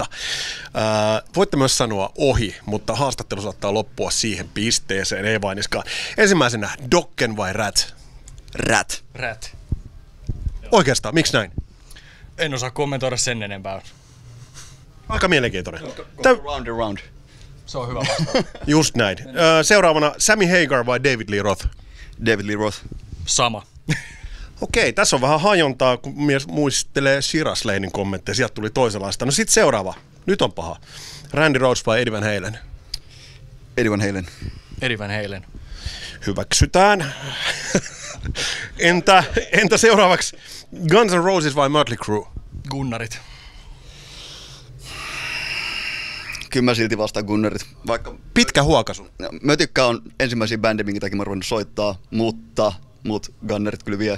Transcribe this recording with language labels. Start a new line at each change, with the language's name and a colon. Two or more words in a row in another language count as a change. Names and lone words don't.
Finnish: Voitte myös sanoa ohi, mutta haastattelu saattaa loppua siihen pisteeseen, ei vainiskaan. Ensimmäisenä, Dokken vai Rat? Rat. Oikeastaan, miksi näin? En osaa kommentoida sen enempää. Aika mielenkiintoinen. Round and round. Se on hyvä vastaus. Just näin. Seuraavana, Sammy Hagar vai David Lee Roth? David Lee Roth. Sama. Okei, tässä on vähän hajontaa, kun mies muistelee Shiraz Lanein kommentteja. Sieltä tuli toisenlaista. No sit seuraava. Nyt on paha. Randy Rhoads vai Eddie Van Halen? Eddie Van Halen. Eddie Van Halen. Hyväksytään. Entä seuraavaksi Guns N' Roses vai Mötley Crüe? Gunnarit. Kyllä mä silti vastaan Gunnarit. Vaikka Pitkä huokaisu. mä tykkään on ensimmäisiä bändejä, minkä takia mä ruvennut soittaa, mutta Gunnarit kyllä vie.